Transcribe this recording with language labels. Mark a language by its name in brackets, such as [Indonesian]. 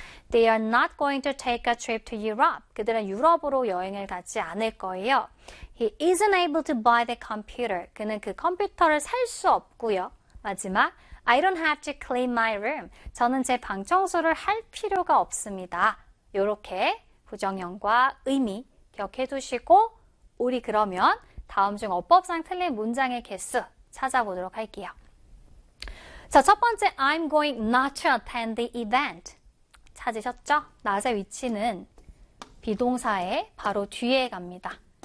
[English] They are not going to take a trip to Europe. [Korean] 그들은 유럽으로 여행을 가지 않을 거예요. [English] He isn't able to buy the computer. [Korean] 그는 그 컴퓨터를 살수 없고요. 마지막, [English] I don't have to clean my room. [Korean] 저는 제방 청소를 할 필요가 없습니다. 요렇게 부정형과 의미 기억해 두시고, 우리 그러면 다음 중 어법상 틀린 문장의 개수 찾아보도록 할게요. [English] 자, 첫 번째, I'm going not to attend the event. [Korean] 찾으셨죠? Not의 위치는 비동사의 바로 뒤에 갑니다.